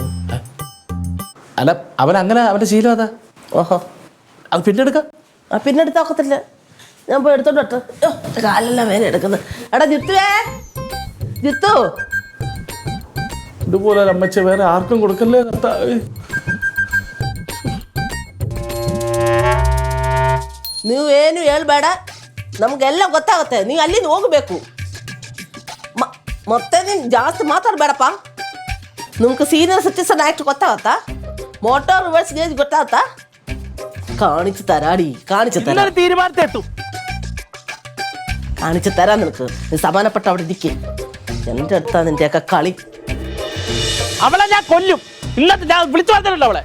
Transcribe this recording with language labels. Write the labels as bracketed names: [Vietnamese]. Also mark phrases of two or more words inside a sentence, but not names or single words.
[Malayalam] അല്ല, അവൻ അങ്ങനെ അവന്റെ ശീലം അതാ. ഓഹോ, അത് പിന്നെ എടുക്കാം. പിന്നെ എടുത്താക്കത്തില്ല, ഞാൻ പോയി എടുത്തോണ്ട് വരട്ടെ. അയ്യോ, എന്റെ കാലെല്ലാം വേദന എടുക്കുന്നത്. എടാ ജിത്തുവേ, ജിത്തു, ഇതുപോലെ ഒരു അമ്മച്ച വേറെ ആർക്കും കൊടുക്കല്ലേ കർത്താവേ. [Kannada] ನೀವು ಏನು ಹೇಳ್ಬೇಡ, ನಮ್ಗೆಲ್ಲ ಗೊತ್ತಾಗುತ್ತೆ. ನೀವು ಅಲ್ಲಿ ಹೋಗಬೇಕು. ಮತ್ತೆ ನೀನು ಜಾಸ್ತಿ ಮಾತಾಡಬೇಡಪ್ಪ. ನಿಮ್ಗೆ [English] senior citizen act [Kannada] ಗೊತ್ತಾಗತ್ತಾ? [English] motor reverse gauge [Malayalam] ಗೊತ್ತಾಗತ್ತಾ? കാണിച്ചു തരാടി, കാണിച്ചു തരാം. തീരുമാനത്തെട്ടു കാണിച്ചു തരാം നിനക്ക്. നീ സമാനപ്പെട്ട അവിടെ ഇരിക്കേ. എൻ്റെ അടുത്താ നിന്റെയൊക്കെ കളി. അവളെ ഞാൻ കൊല്ലും. ഇന്നത്തെ ഞാൻ വിളിച്ചു പറഞ്ഞിട്ടുണ്ടോ അവളെ?